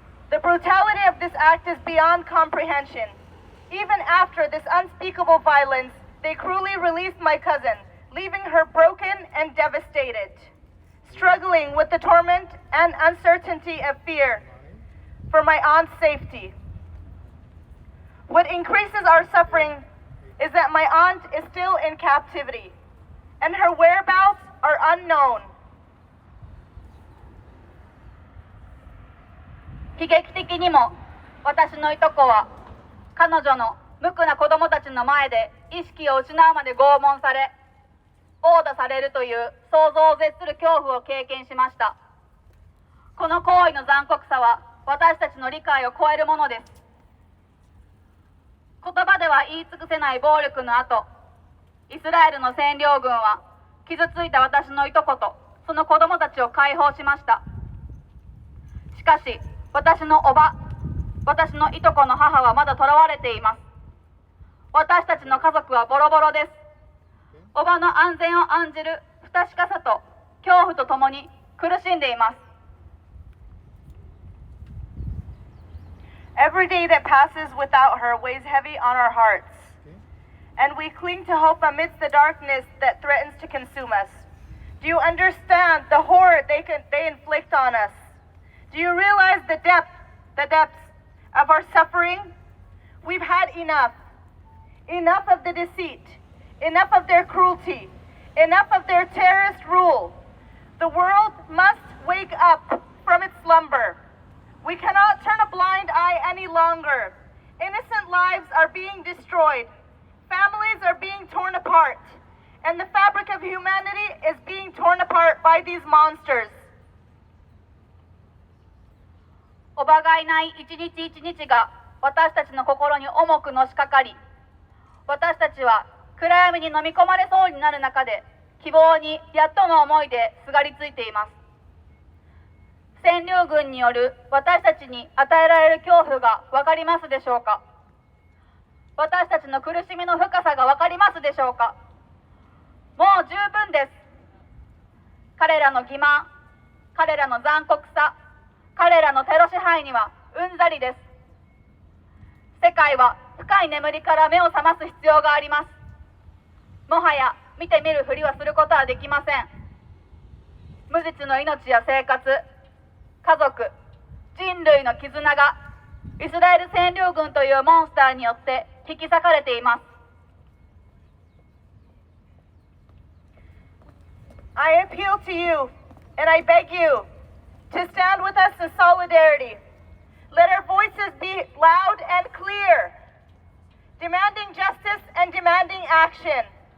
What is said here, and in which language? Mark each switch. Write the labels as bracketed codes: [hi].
[en] The brutality of this act is beyond comprehension. Even after this unspeakable violence, they cruelly released my cousin, leaving her broken and devastated, struggling with the torment and uncertainty of fear for my aunt's safety. What increases our suffering is that my aunt is still in captivity, and her whereabouts are unknown. [ja] 悲劇的にも私のいとこは彼女の無垢な子供たちの前で意識を失うまで拷問され、殴打されるという想像を絶する恐怖を経験しました。この行為の残酷さは私たちの理解を超えるものです。言葉では言い尽くせない暴力の後、イスラエルの占領軍は傷ついた私のいとことその子供たちを解放しました。しかし私のおば、私のいとこの母はまだ囚われています。私たちの家族はボロボロです。おばの安全を案じる不確かさと恐怖とともに苦しんでいます。 [en] Every day that passes without her weighs heavy on our hearts, and we cling to hope amidst the darkness that threatens to consume us. Do you understand the horror they inflict on us? Do you realize the depths of our suffering? We've had enough of the deceit, enough of their cruelty, enough of their terrorist rule. The world must wake up from its slumber. We cannot turn a blind eye any longer. Innocent lives are being destroyed. Families are being torn apart. And the fabric of humanity is being torn apart by these monsters. [ja] おばがいない一日一日が私たちの心に重くのしかかり、私たちは暗闇に飲み込まれそうになる中で希望にやっとの思いですがりついています。占領軍による私たちに与えられる恐怖が分かりますでしょうか。私たちの苦しみの深さが分かりますでしょうか。もう十分です。彼らの欺瞞、彼らの残酷さ、彼らのテロ支配にはうんざりです。世界は深い眠りから目を覚ます必要があります。もはや見て見るふりはすることはできません。無実の命や生活、家族、人類の絆がイスラエル占領軍というモンスターによって引き裂かれています。 [en] I appeal to you, and I beg you to stand with us in solidarity. Let our voices be loud and clear, demanding justice and demanding action.